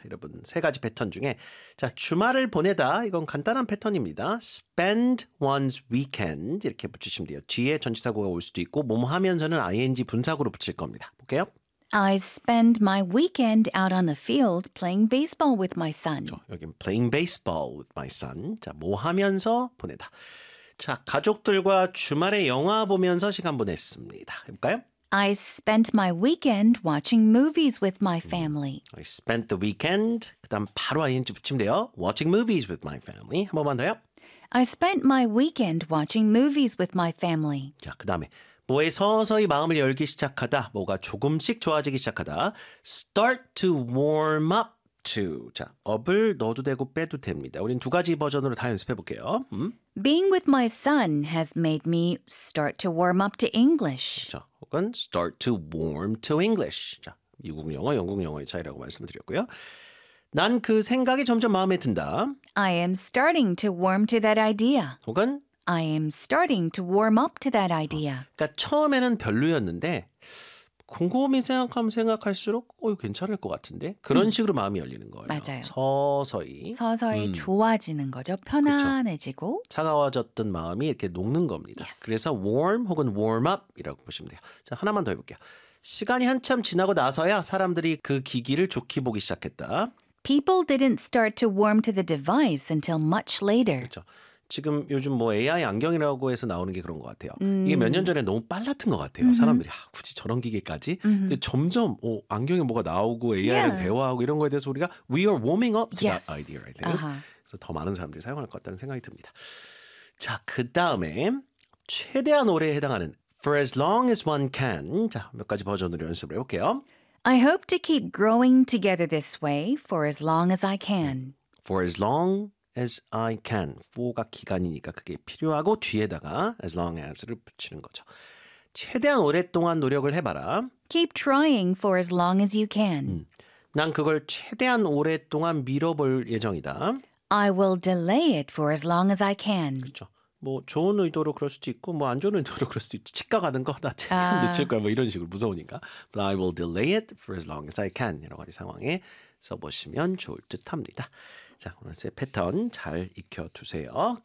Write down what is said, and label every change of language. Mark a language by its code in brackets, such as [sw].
[ko] 여러분, 세 가지 패턴 중에 자, 주말을 보내다, 이건 간단한 패턴입니다. [en] Spend one's weekend [ko] 이렇게 붙이시면 돼요. 뒤에 전치사구가 올 수도 있고 뭐뭐 하면서는 ing 분사구로 붙일 겁니다. 볼게요. [en] I spend my weekend out on the field playing baseball with my son. [ko] 그렇죠, 여기는 [en] playing baseball with my son. [ko] 자, 뭐 하면서 보내다. 자, 가족들과 주말에 영화 보면서 시간 보냈습니다. 해볼까요? [en] I spent my weekend watching movies with my family. I spent the weekend, [ko] 그 다음 바로 ing 붙이면 돼요. [en] Watching movies with my family. [ko] 한 번만 더요. [en] I spent my weekend watching movies with my family. [ko] 자, 그 다음에 뭐에 서서히 마음을 열기 시작하다, 뭐가 조금씩 좋아지기 시작하다. [en] Start to warm up. To. [ko] 자, up을 넣어도 되고 빼도 됩니다. 우린 두 가지 버전으로 다 연습해볼게요. [en] Being with my son has made me start to warm up to English. 자, 혹은 start to warm to English. [ko] 자, 미국 영어, 영국 영어의 차이라고 말씀을 드렸고요. 난 그 생각이 점점 마음에 든다. [en] I am starting to warm to that idea. [ko] 혹은 [en] I am starting to warm up to that idea. [ko] 그러니까 처음에는 별로였는데 곰곰이 생각하면 생각할수록 어이 괜찮을 것 같은데 그런 식으로 마음이 열리는 거예요. 맞아요. 서서히 좋아지는 거죠. 편안해지고 그쵸. 차가워졌던 마음이 이렇게 녹는 겁니다. Yes. 그래서 warm 혹은 warm up이라고 보시면 돼요. 자, 하나만 더 해볼게요. 시간이 한참 지나고 나서야 사람들이 그 기기를 좋게 보기 시작했다. [en] People didn't start to warm to the device until much later. [ko] 그렇죠. 지금 요즘 뭐 AI 안경이라고 해서 나오는 게 그런 것 같아요. 이게 몇 년 전에 너무 빨랐던 것 같아요. 사람들이 아, 굳이 저런 기계까지? 근데 점점 오, 안경에 뭐가 나오고 AI랑 대화하고 이런 거에 대해서 우리가 [en] We are warming up to yes. that idea, right? Uh-huh. [ko] 그래서 더 많은 사람들이 사용할 것 같다는 생각이 듭니다. 자, 그다음에 최대한 오래 해당하는 For as long as one can. 자, 몇 가지 버전으로 연습을 해볼게요. [en] I hope to keep growing together this way for as long as I can. For as long As I can. [ko] For가 기간이니까 그게 필요하고 뒤에다가 as long as를 붙이는 거죠. 최대한 오랫동안 노력을 해봐라. [en] Keep trying for as long as you can. [ko] 난 그걸 최대한 오랫동안 미뤄볼 예정이다. [en] I will delay it for as long as I can. [ko] 그렇죠. 뭐 좋은 의도로 그럴 수도 있고 뭐 안 좋은 의도로 그럴 수도 있지. 치과 가는 거 나 최대한 늦출 거야 뭐 이런 식으로 무서우니까. [en] But I will delay it for as long as I can. [ko] 여러 가지 상황에 써보시면 좋을 듯합니다. 자, 오늘 새 패턴 잘 익혀두세요.